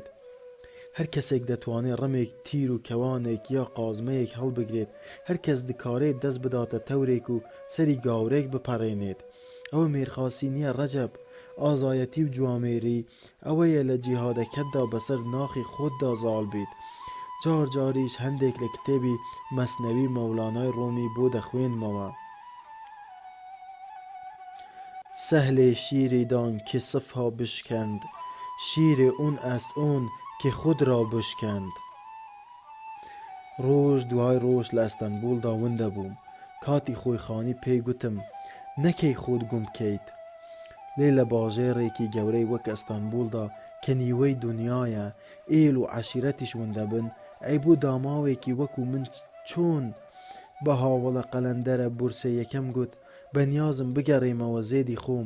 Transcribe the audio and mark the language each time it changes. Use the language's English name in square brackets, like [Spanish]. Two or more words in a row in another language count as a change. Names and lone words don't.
[Central Kurdish] هەر کەسێک دەتوانێت ڕەمێک تیر و کەوانێک یا قازمەیەک هەڵبگرێت، هەر کەس دکارێت دەست بداتە تەورێک و سەری گاورێک بپەڕێنێت. ئەوە مێرخاسی نییە ڕەجەب، ئازایەتی و جوامێری ئەوەیە لە جیهادەکەتدا بەسەر ناخی خۆتدا زاڵ بیت. جار جاریش هەندێک لە کتێبی مەسنەوی مەولانای ڕۆمی بۆ دەخوێنمەوە. [Persian] سهل شیری دان که صفها بشکند، شیر اون است اون که خود را بشکند. [Central Kurdish] ڕۆژ دوای ڕۆژ لە ئەستەنبولدا ون دەبووم. کاتی خۆی خانی پێی گوتم نەکەی خۆت گوم بکەیت. لێ لە باژێڕێکی گەورەی وەک ئەستەنبولدا کە نیوەی دنیایە، ئێل و عەشیرەتیش ون دەبن، ئەی بۆ داماوێکی وەکو من چۆن بە هاوڵە قەلەندەرە بورسە یەکەم گوت بەنیازم بگەڕێمەوە زێدی خۆم.